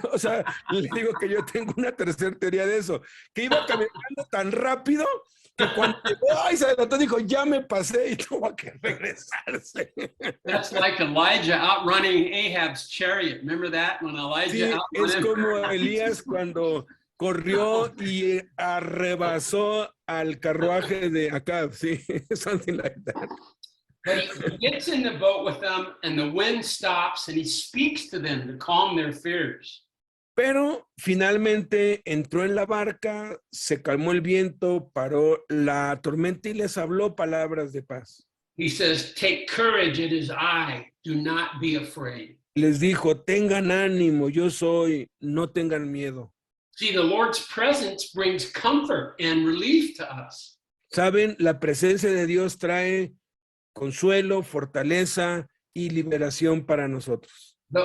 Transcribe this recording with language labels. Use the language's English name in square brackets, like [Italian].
[Spanish] O sea, le digo que yo tengo una tercera teoría de eso, que iba caminando tan rápido que cuando llegó, ay, se adelantó, dijo, ya me pasé y tuvo que regresarse. [English] That's like Elijah outrunning Ahab's chariot. Remember that when Elijah [Spanish] outrun es como Elías cuando corrió y arrebasó al carruaje de Acab, sí, [English] something like that. But he gets in the boat with them and the wind stops and he speaks to them to calm their fears. [Spanish] Pero finalmente entró en la barca, se calmó el viento, paró la tormenta y les habló palabras de paz. [English] He says, take courage, it is I, do not be afraid. [Spanish] Les dijo, tengan ánimo, yo soy, no tengan miedo. [English] See, the Lord's presence brings comfort and relief to us. [Spanish] Saben, la presencia de Dios trae consuelo, fortaleza y liberación para nosotros.